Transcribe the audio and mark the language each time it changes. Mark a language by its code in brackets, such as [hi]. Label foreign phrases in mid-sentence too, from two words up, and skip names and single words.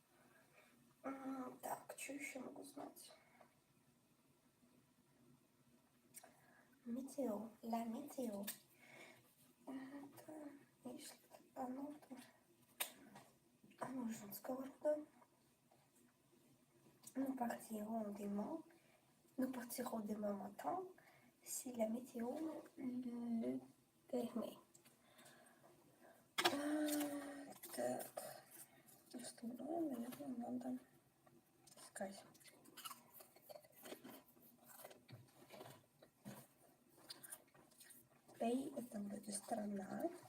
[ru] Так, что еще могу знать? [fr] Météo, la météo. [ru] Если оно женского рода. [fr] Nous partirons demain matin si la météo le permet. [ru] Так, остальное, наверное, надо искать. Пей — это вроде страна.